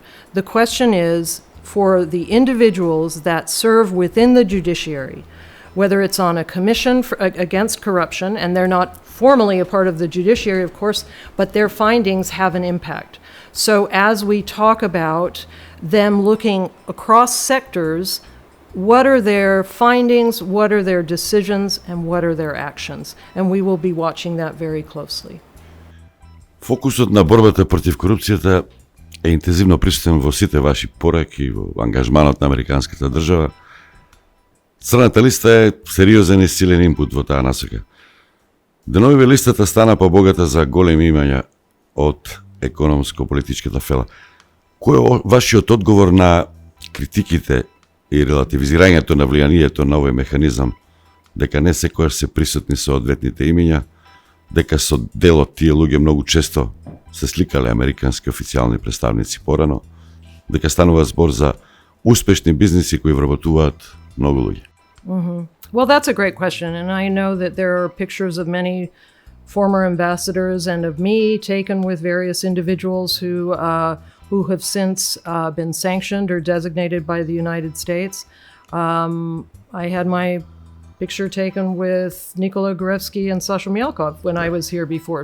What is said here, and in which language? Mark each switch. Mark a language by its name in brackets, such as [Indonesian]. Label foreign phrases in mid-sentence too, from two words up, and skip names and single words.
[English] The question is for the individuals that serve within the judiciary, whether it's on a commission against corruption, and they're not formally a part of the judiciary, of course, but their findings have an impact. So as we talk about them looking across sectors, what are their findings, what are their decisions, and what are their actions? And we will be watching that very closely. [Macedonian] Фокусот на борбата против корупцијата е интензивно присутен во сите ваши пораки, во ангажманот на американската држава. Црната листа е сериозен и силен инпут во таа насока. Деновиве листата стана побогата за големи имања од економско-политичката фела. Кој е вашиот одговор на критиките и релативизирањето на влијанието на овој механизам, дека не секојаш се присутни со одветните имиња, дека со дел од тие луѓе многу често се сликале американски официјални представници порано, дека станува збор за успешни бизниси кои вработуваат многу луѓе? [English] Well, that's a great question, and I know that there are pictures of many former ambassadors and of me taken with various individuals who have since been sanctioned or designated by the United States. I had my picture taken with Nikola Gorevsky and Sasha Mielkov when I was here before.